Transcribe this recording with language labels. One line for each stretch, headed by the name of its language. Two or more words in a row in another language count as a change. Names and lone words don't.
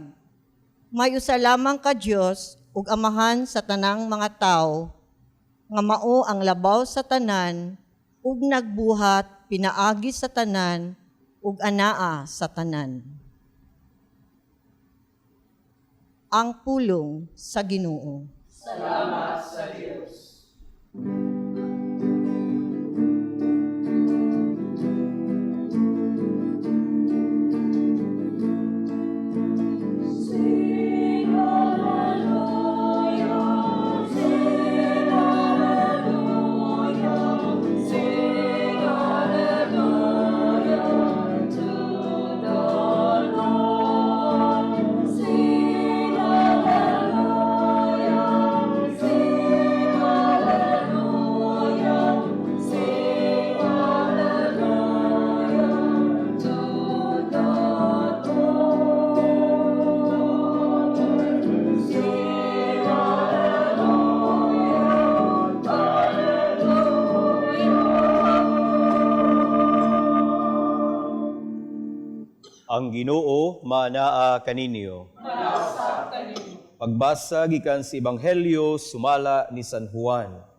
Cebuano: May usa lamang ka Dios ug amahan sa tanang mga tao nga mao ang labaw sa tanan ug nagbuhat pinaagi sa tanan ug anaa sa tanan. Ang pulong sa Ginoo. Salamat sa Diyos.
English: Sing hallelujah, sing hallelujah, sing hallelujah to the Lord. Sing hallelujah, sing hallelujah, sing hallelujah to the Lord. Sing hallelujah, hallelujah.
Cebuano: Ang Ginoo manaa kaninyo. Pagbasa gikan sa Ebanghelyo sumala ni San Juan.